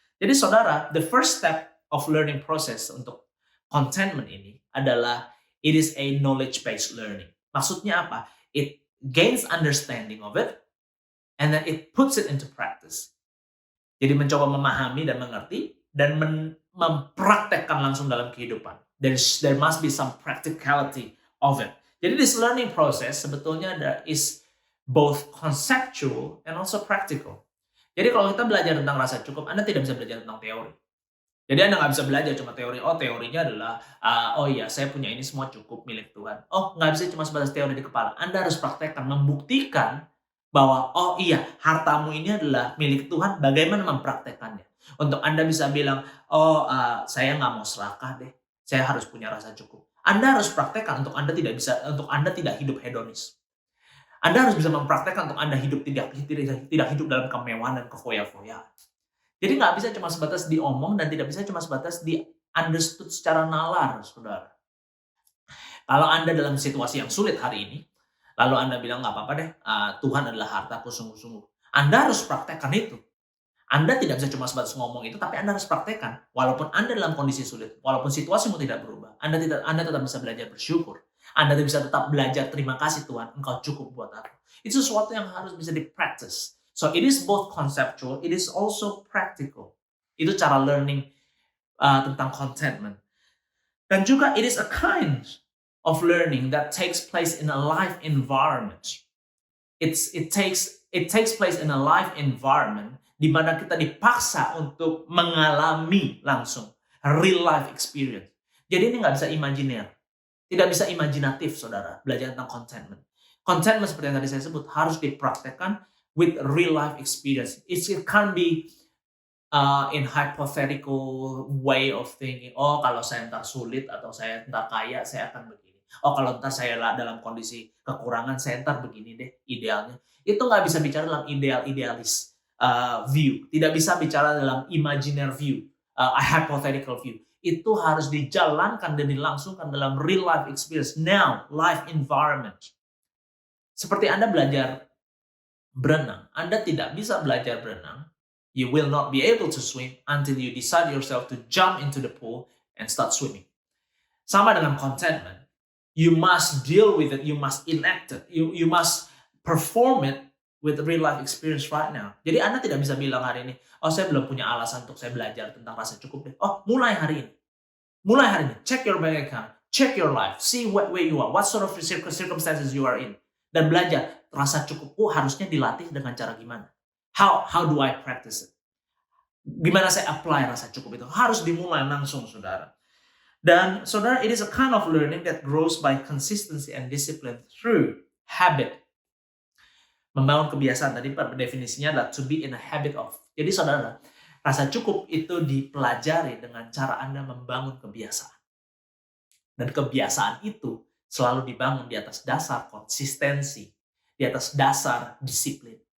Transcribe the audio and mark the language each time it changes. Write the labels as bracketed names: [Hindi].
[Indonesian] Jadi saudara, [English] the first step of learning process [Indonesian] untuk contentment ini adalah [English] it is a knowledge-based learning. [Indonesian] Maksudnya apa? [English] It gains understanding of it, and then it puts it into practice. [Indonesian] Jadi mencoba memahami dan mengerti, dan mempraktekkan langsung dalam kehidupan. [English] There must be some practicality of it. Jadi this learning process sebetulnya is both conceptual and also practical. [Indonesian] Jadi kalau kita belajar tentang rasa cukup, Anda tidak bisa belajar tentang teori. Jadi Anda nggak bisa belajar cuma teori. Oh, teorinya adalah, oh iya, saya punya ini semua cukup milik Tuhan. Oh, nggak bisa cuma sebatas teori di kepala. Anda harus praktekkan, membuktikan bahwa, oh iya, hartamu ini adalah milik Tuhan. Bagaimana mempraktekkannya? Untuk Anda bisa bilang, oh, saya nggak mau serakah deh. Saya harus punya rasa cukup. Anda harus praktekkan untuk Anda tidak hidup hedonis. Anda harus bisa mempraktekkan untuk Anda tidak hidup dalam kemewahan dan kefoya-foyaan. Jadi nggak bisa cuma sebatas diomong dan tidak bisa cuma sebatas di understood secara nalar, saudara. Kalau Anda dalam situasi yang sulit hari ini, lalu Anda bilang nggak apa-apa deh, Tuhan adalah hartaku sungguh-sungguh. Anda harus praktekkan itu. Anda tidak bisa cuma sebatas ngomong itu, tapi Anda harus praktekkan. Walaupun Anda dalam kondisi sulit, walaupun situasimu tidak berubah, Anda tetap bisa belajar bersyukur. Anda bisa tetap belajar terima kasih Tuhan, Engkau cukup buat aku. Itu sesuatu yang harus bisa di-practice. [English] So it is both conceptual, it is also practical. [Indonesian] Itu cara learning tentang contentment. Dan juga [English] it is a kind of learning that takes place in a life environment. It takes place in a life environment [Indonesian] di mana kita dipaksa untuk mengalami langsung [English] real life experience. [Indonesian] Jadi ini nggak bisa imajiner, tidak bisa imajinatif, saudara, belajar tentang contentment. Contentment seperti yang tadi saya sebut harus dipraktekkan [English] with real life experience. It can't be in hypothetical way of thinking. [Indonesian] Oh, kalau saya ntar sulit atau saya ntar kaya, saya akan begini. Oh, kalau ntar saya dalam kondisi kekurangan, saya ntar begini deh idealnya. Itu nggak bisa bicara dalam idealis view. Tidak bisa bicara dalam imaginer view, [English] a hypothetical view. [Indonesian] Itu harus dijalankan dan dilangsungkan dalam [English] real life experience. Now, life environment. [Indonesian] Seperti Anda belajar berenang. Anda tidak bisa belajar berenang. [English] You will not be able to swim until you decide yourself to jump into the pool and start swimming. [Indonesian] Sama dengan contentment. [English] You must deal with it. You must enact it. You must perform it with real life experience right now. [Indonesian] Jadi Anda tidak bisa bilang hari ini, oh saya belum punya alasan untuk saya belajar tentang rasa cukup deh. Oh, mulai hari ini. [English] Mulai hari ini. Check your bank account. Check your life. See where you are. What sort of circumstances you are in. [Indonesian] Dan belajar, rasa cukupku harusnya dilatih dengan cara gimana? [English] How do I practice it? [Indonesian] Gimana saya apply rasa cukup itu? Harus dimulai langsung, saudara. Dan saudara, [English] it is a kind of learning that grows by consistency and discipline through habit. [Indonesian] Membangun kebiasaan, tadi definisinya adalah [English] to be in a habit of. [Indonesian] Jadi saudara, rasa cukup itu dipelajari dengan cara Anda membangun kebiasaan. Dan kebiasaan itu selalu dibangun di atas dasar konsistensi, di atas dasar disiplin.